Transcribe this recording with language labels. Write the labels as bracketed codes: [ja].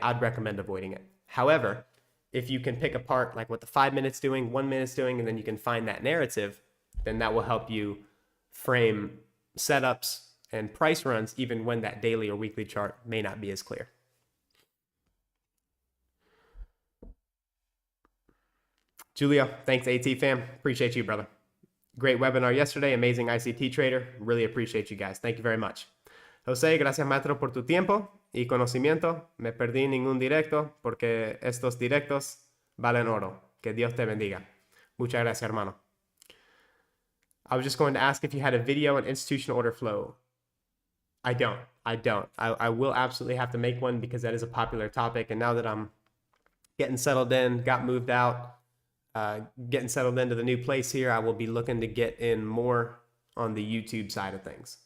[en] I'd recommend avoiding it. However, if you can pick apart like what the 5 minutes doing, 1 minute's doing, and then you can find that narrative, then that will help you frame setups and price runs even when that daily or weekly chart may not be as clear. Julio, thanks AT fam. Appreciate you, brother. Great webinar yesterday. Amazing ICT trader. Really appreciate you guys. Thank you very much. [es] José, gracias maestro por tu tiempo y conocimiento. Me perdí ningún directo porque estos directos valen oro. Que Dios te bendiga. Muchas gracias, hermano. [en] I was just going to ask if you had a video on institutional order flow. I don't. I will absolutely have to make one because that is a popular topic. And now that I'm getting settled in, got moved out, getting settled into the new place here, I will be looking to get in more on the YouTube side of things.